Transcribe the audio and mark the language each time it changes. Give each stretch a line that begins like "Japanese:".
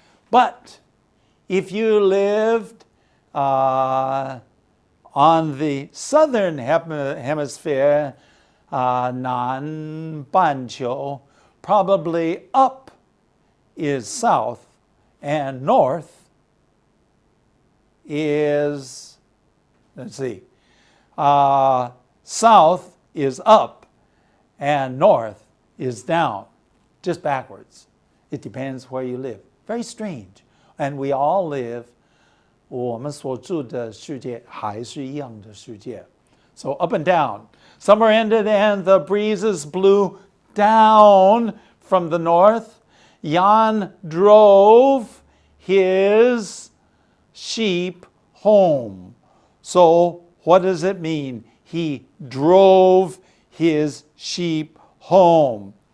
English: But if you lived on the southern hemisphere, 南半球, probably up is south and north is, let's see, south is up and north is down, just backwards. It depends where you live. Very strange. And we all live,
Chinese: 我们所住的世界还是一样的世界.
English: So up and down. Summer ended and the breezes blew down from the north. Jan drove his sheep home. So what does it mean? He drove his sheep home.